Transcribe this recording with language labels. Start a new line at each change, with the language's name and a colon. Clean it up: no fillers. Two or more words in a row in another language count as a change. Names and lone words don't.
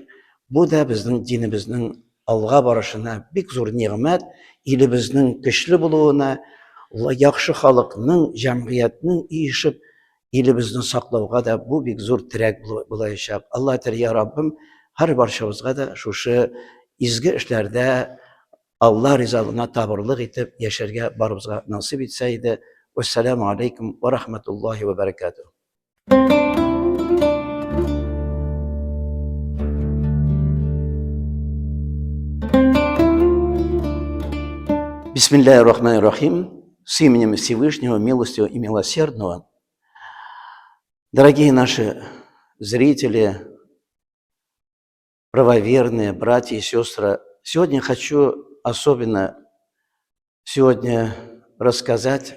Tatar: Бу да безнең динебезнең алга барышына бик зур нигъмәт, илебезнең көчле булуына, яхшы халыкның, җәмгыятьнең иешеп, илебезне саклауга да бу бик зур терәк булачак. Алла әйтер, я Раббым, һәр барчабызга да шушы изге эшләрдә Алла ризалыгына табырлык итеп яшәргә барыбызга насыйп итсә иде.
Arabic: والسلام عليكم ورحمة الله وبركاته. بسم الله الرحمن الرحيم.
Russian: С именем Всевышнего, милостивого и милосердного. Дорогие наши зрители, правоверные, братья и сестры, сегодня хочу особенно рассказать.